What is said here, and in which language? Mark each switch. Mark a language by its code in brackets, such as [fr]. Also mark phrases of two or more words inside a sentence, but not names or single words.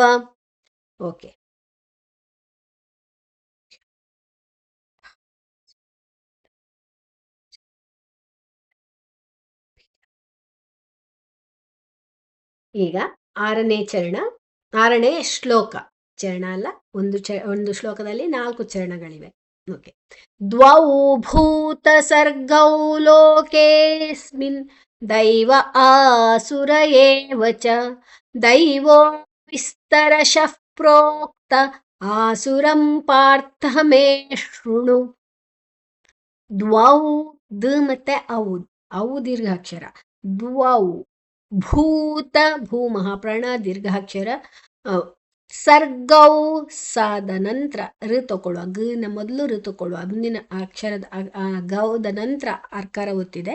[kn] ಓಕೆ, ಈಗ ಆರನೇ ಶ್ಲೋಕ. ಚರಣ ಅಲ್ಲ, ಒಂದು ಶ್ಲೋಕದಲ್ಲಿ 4 ಚರಣಗಳಿವೆ. [sa] ಓಕೆ. ದ್ವೌ ಭೂತ ಸರ್ಗೌ ಲೋಕೇಸ್ಮಿನ್ ದೈವ ಆಸುರ ಏವ ಚ ದೈವೋ ವಿಸ್ತರಶಃ ಪ್ರೋಕ್ತ ಆಸುರಂ ಪಾರ್ಥ ಮೇ ಶೃಣು. [kn] ದ್ವೌ ದ ಮತ್ತೆ ಅವು ದೀರ್ಘಾಕ್ಷರ. [sa] ದ್ವೌ ಭೂತ [kn] ಭೂ ಮಹಾಪ್ರಾಣ ದೀರ್ಘಾಕ್ಷರ. ಸರ್ಗೌ ಸಾದ ನಂತರ ಋ ತಗೊಳ್ಳುವ, ಗ ಮೊದಲು ಋ ತಗೊಳ್ಳುವ, ಮುಂದಿನ ಅಕ್ಷರದ ಗೌದ ನಂತರ ಅರ್ಕಾರ ಒತ್ತಿದೆ.